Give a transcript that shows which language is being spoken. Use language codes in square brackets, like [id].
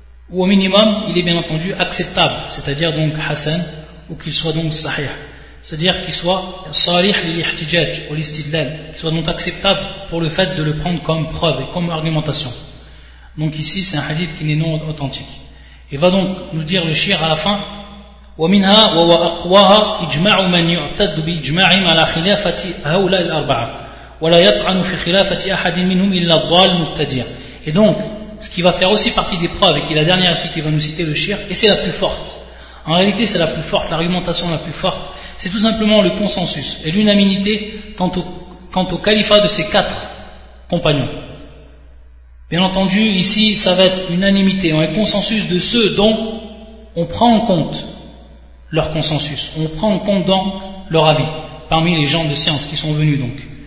[fr] ou au minimum il est bien entendu acceptable, c'est-à-dire donc hasan, ou qu'il soit donc sahih, c'est-à-dire qu'il soit salih lil-ihtijaj ou l'istidlal, qu'il soit donc acceptable pour le fait de le prendre comme preuve et comme argumentation. Donc ici c'est un hadith qui n'est non authentique. [ar] Et va donc nous dire le shir à la fin, ومنها وهو أقواها إجماع من يعتد بإجماعهم على خلافة هؤلاء الأربعة ولا يطعن في خلافة أحد منهم إلا الضال المبتدي. [fr] Et donc ce qui va faire aussi partie des preuves, et qui est la dernière ici qui va nous citer le shir, et c'est la plus forte, en réalité c'est la plus forte, l'argumentation la plus forte, c'est tout simplement le consensus et l'unanimité quant au califat de ces quatre compagnons. Bien entendu ici ça va être unanimité, un consensus de ceux dont on prend en compte leur consensus, on prend en compte donc leur avis parmi les gens de science qui sont venus donc.